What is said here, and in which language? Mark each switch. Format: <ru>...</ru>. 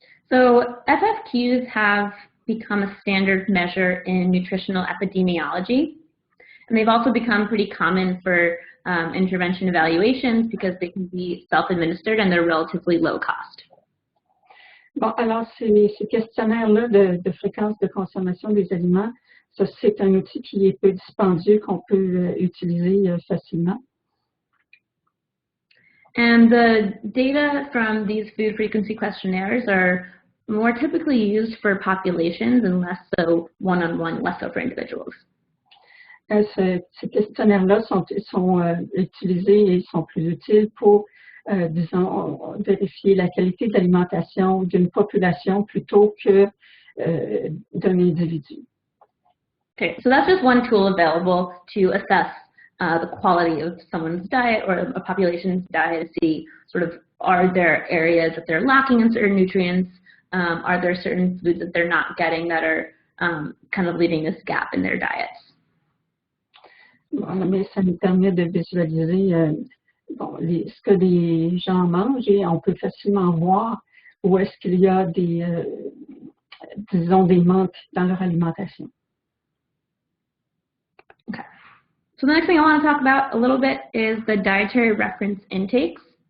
<en>So FFQs have become a standard measure in nutritional epidemiology, and they've also become pretty common for intervention evaluations because they can be self-administered and they're relatively low cost.</en> <fr>Bon, alors ces questionnaires-là de fréquence de consommation des aliments, ça, c'est un outil qui est peu dispendieux, qu'on peut utiliser facilement.</fr> <en>And the data from these food frequency questionnaires are more typically used for populations and less so one-on-one, less so for individuals.</en> <fr>Ces questionnaires-là sont utilisés et sont plus utiles pour, disons, vérifier la qualité de l'alimentation d'une population plutôt que d'un individu.</fr> <en>Okay, so that's just one tool available to assess the quality of someone's diet or a population's diet, to see sort of, are there areas that they're lacking in certain nutrients? Are there certain foods that they're not getting that are kind of leaving this gap in their diets?</en> <fr>Bon, mais ça nous permet de visualiser ce que les gens mangent et on peut facilement voir où est-ce qu'il y a disons, des manques dans leur alimentation.</fr> <en>Okay. So the next thing I want to talk about a little bit is the dietary reference intakes.</en>